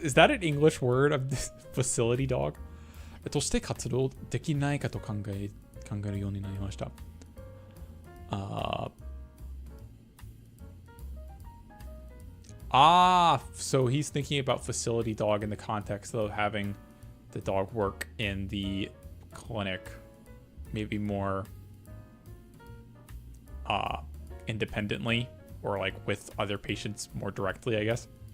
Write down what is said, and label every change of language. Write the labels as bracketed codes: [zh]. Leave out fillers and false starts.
[en] Is that an English word of facility dog? [ja] として活動できないかと考えるようになりました。 [en] So he's thinking about facility dog in the context of having the dog work in the clinic, maybe more independently, or like with other patients more directly, I guess.